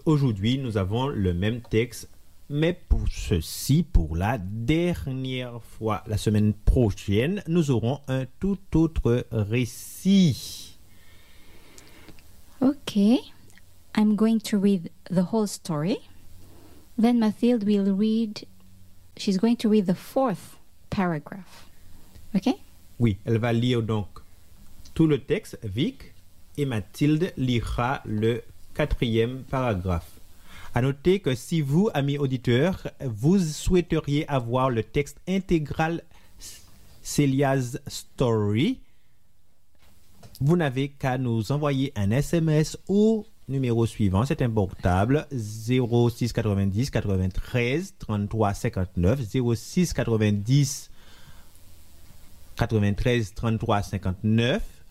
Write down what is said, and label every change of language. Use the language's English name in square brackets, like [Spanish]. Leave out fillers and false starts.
[French] Aujourd'hui, nous avons le même texte, mais pour ceci, pour la dernière fois. La semaine prochaine, nous aurons un tout autre récit. [English] Okay, I'm going to read the whole story. Then Mathilde will read, she's going to read the fourth paragraph. Okay? [French] Oui, elle va lire donc tout le texte, Vic, et Mathilde lira le quatrième paragraphe. À noter que si vous, amis auditeurs, vous souhaiteriez avoir le texte intégral Celia's Story, vous n'avez qu'à nous envoyer un SMS au numéro suivant, c'est un portable, 06 90 93 33 59, 06 90 93 33 59.